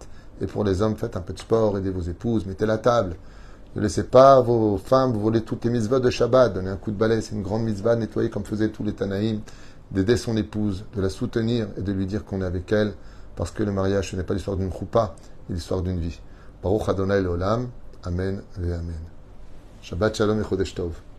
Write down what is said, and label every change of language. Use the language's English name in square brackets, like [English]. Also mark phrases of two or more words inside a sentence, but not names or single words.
[French] Et pour les hommes, faites un peu de sport, aidez vos épouses, mettez la table. Ne laissez pas vos femmes vous voler toutes les mitzvot de Shabbat. Donnez un coup de balai, c'est une grande mitzvah, nettoyer comme faisaient tous les Tanaïm, d'aider son épouse, de la soutenir et de lui dire qu'on est avec elle, parce que le mariage, ce n'est pas l'histoire d'une choupa, c'est l'histoire d'une vie. [Hebrew] ברוך אדוני לעולם, אמן ואמן. שבת שלום et חודש טוב.